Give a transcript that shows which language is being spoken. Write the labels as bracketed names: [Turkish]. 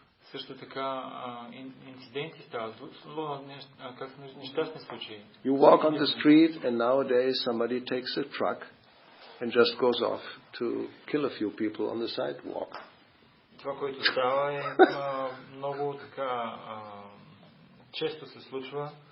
[Bulgarian] Също така инциденти стават, как са нещастни случаи. [English] You walk on the street and nowadays somebody takes a truck and just goes off to kill a few people on the sidewalk. [Bulgarian] Това, което става е много така често се случва.